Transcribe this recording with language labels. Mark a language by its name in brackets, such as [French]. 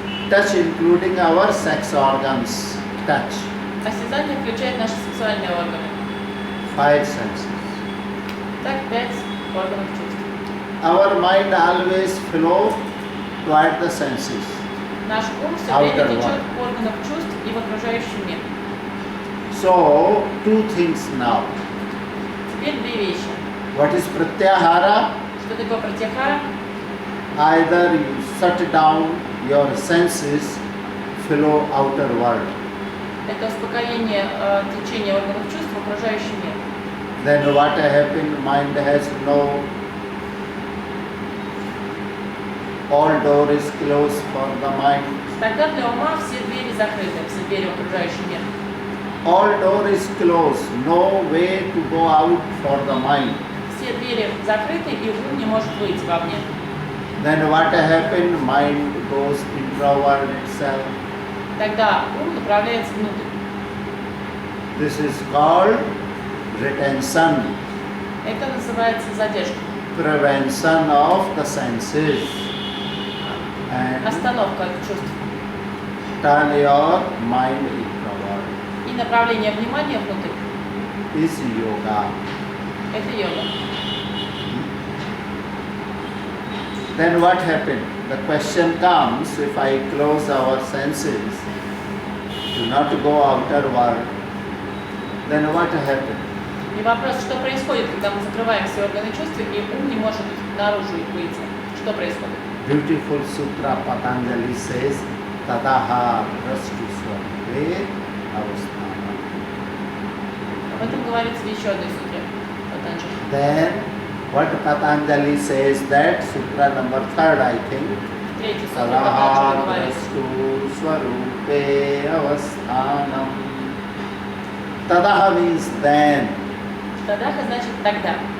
[English] Touch including our sex organs. Touch. [Russian] Осязание включает наши сексуальные органы. [English] 5 senses. [Russian] Так, 5 органов чувств. [English] Our mind always flow toward the senses. [Russian] Наш ум все время [English] Outer [Russian] течет [English] one. [Russian] в органах чувств и в окружающий мир. [English] So, 2 things now. [Russian] Теперь 2 вещи. [English] What is pratyahara? [Russian] Что такое пратьяхара? [English] Either you shut down your senses, flow outer world. [Russian] Это успокоение течения органов чувств в окружающий мир. [English] Then what happened? Mind has no. All door is closed for the mind. [Russian] Тогда для ума все двери закрыты, все двери в окружающий мир. [English] All door is closed. No way to go out for the mind. [Russian] Все двери закрыты, и ум не может выйти вовне. [English] Then what happened? Mind goes introvert itself. [Russian] Тогда ум направляется внутрь. [English] This is called retention, [Russian] Это называется задержка. [English] prevention of the senses. And [Russian] Остановка чувств. [English] turn your mind introvert. [Russian] И направление внимания внутрь. [English] Is yoga. [Russian] Это йога. [English] Then what happened? The question comes, if I close our senses, do not go outer world, then what happened? [Russian] И вопрос, что происходит, когда мы закрываем все органы чувств, и ум не может наружу их выйти. Что происходит? [English] Beautiful sutra Patanjali says, [Sanskrit] Tadaha Rastu Swarupe Avasthana. [Russian] Об этом говорится в еще одной сутре Патанджали. [English] Then what Patanjali says, that sutra number 3rd I think, [Russian] Третий сутра [Sanskrit] Tadaha [Russian] Патанджали говорит. [Sanskrit] Rastu Swarupe Avasthanam. [English] Tadaha means then. [Russian] Тадаха значит тогда.